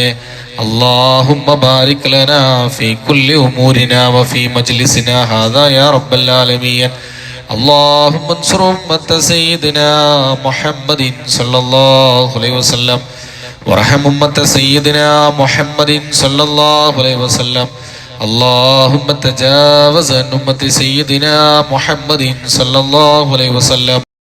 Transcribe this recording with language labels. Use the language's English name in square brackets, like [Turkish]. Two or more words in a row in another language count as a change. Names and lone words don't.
[Arabic] اللهم بارك لنا في كل أمورنا وفي مجلسنا هذا يا رب العالمين. اللهم انصر أمة سيدنا محمد صلى الله عليه وسلم وارحم أمة سيدنا محمد صلى الله عليه وسلم. اللهم تجاوز عن أمة سيدنا محمد صلى الله عليه وسلم.